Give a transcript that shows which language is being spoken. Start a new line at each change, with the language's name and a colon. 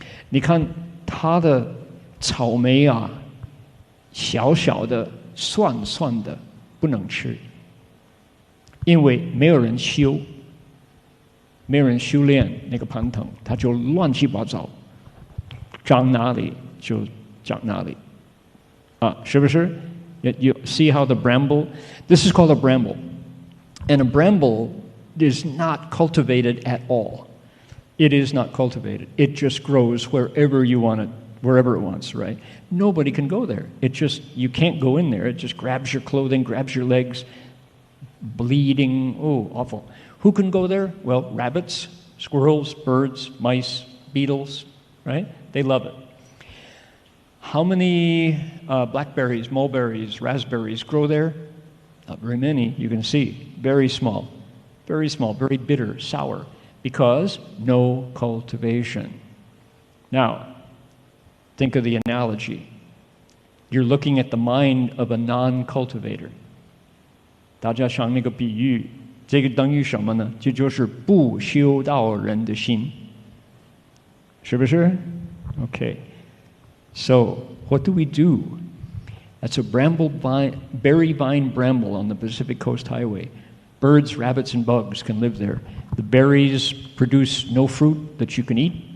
Chinese: 你看它的草莓啊，小小的、蒜的，不能吃。因为没有人修，没有人修炼那个攀藤，它就乱七八糟，长哪里就长哪里，是不是 ？
English: You see how the bramble? This is called a bramble, and a bramble is not cultivated at all. It is not cultivated. It just grows wherever you want it, wherever it wants, right? Nobody can go there. You can't go in there. It just grabs your clothing, grabs your legs. Bleeding, awful. Who can go there? Well, rabbits, squirrels, birds, mice, beetles, right? They love it. How many blackberries, mulberries, raspberries grow there? Not very many, you can see. Very small, very bitter, sour, because no cultivation. Now, think of the analogy. You're looking at the mind of a non-cultivator.
Chinese: 大家想那个比喻，这个等于什么呢？这就是不修道人的心，是不是 ？Okay.
English: So what do we do? That's a berry vine bramble on the Pacific Coast Highway. Birds, rabbits, and bugs can live there. The berries produce no fruit that you can eat.